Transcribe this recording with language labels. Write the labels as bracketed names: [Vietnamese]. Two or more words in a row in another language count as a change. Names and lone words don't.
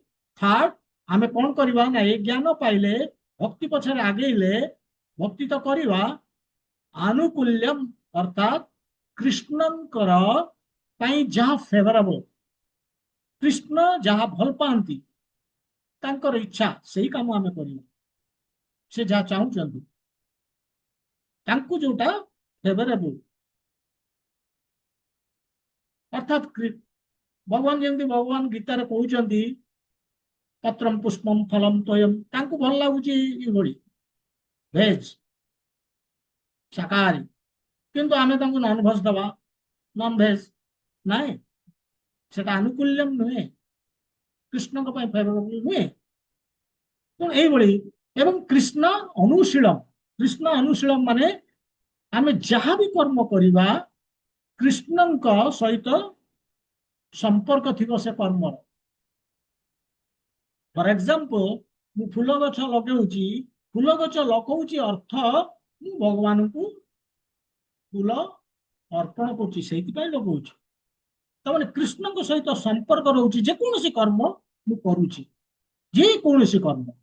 [Odia] ଥର୍ଡ, ଆମେ କଣ କରବା ନା, ଏ ଜ୍ଞାନ ପାଇଲେ ଭକ୍ତି ପଛରେ ଆଗେଇଲେ, ଭକ୍ତି ତ କରବା ଆନୁକୂଲ୍ୟମ, ଅର୍ଥାତ କୃଷ୍ଣଙ୍କର ପାଇଁ ଯାହା ଫେଭରେବଲ, କୃଷ୍ଣ ଯାହା ଭଲ ପାଆନ୍ତି, ତାଙ୍କର ଇଚ୍ଛା ସେହି କାମ ଆମେ କରିବା। ସେ ଯାହା ଚାହୁଁଛନ୍ତି, ତାଙ୍କୁ ଯେଉଁଟା ଫେଭରେବଲ, ଅର୍ଥାତ ଭଗବାନ ଯେମି ଭଗବାନ ଗୀତାର କହତେ [Sanskrit] पत्रम पुष्पम फलम तोयम, [Odia] ତାଙ୍କୁ ଭଲ ଲାଗୁଛ ଭେଜ ଶାକାହାରୀ, କିନ୍ତୁ ଆମେ ତାଙ୍କୁ [English] non veg [Odia] ଦବା, [English] non veg [Odia] ନାହିଁ, ସେଟା ଅନୁକୂଲ୍ୟମ ନୁହେଁ, କୃଷ୍ଣ କୁ ଫେଭରେବଲ ନୁହେଁ। ତ ଏହି ଏବଂ କୃଷ୍ଣ ଅନୁଶୀଳମ, କୃଷ୍ଣ ଅନୁଶୀଳମ ମାନେ ଆମେ ଯାହା ଭି କର୍ମ କରିବା କୃଷ୍ଣଙ୍କ ସହିତ ସମ୍ପର୍କ ଥିବ ସେ କର୍ମ। [English] For example, [Odia] ମୁ ଫୁଲ ଗଛ ଲଗାଉଛି, ଫୁଲ ଗଛ ଲଗାଉଛି ଅର୍ଥ ମୁ ଭଗବାନ କୁ ଫୁଲ ଅର୍ପଣ କରୁଛି, ସେଥି ପାଇଁ ଲଗାଉଛି। ତମାନେ କୃଷ୍ଣ କୁ ସହିତ ସମ୍ପର୍କ ରହୁଛି, ଯେ କୌଣସି କର୍ମ ମୁ କରୁଛି, ଯେ କୌଣସି କର୍ମ।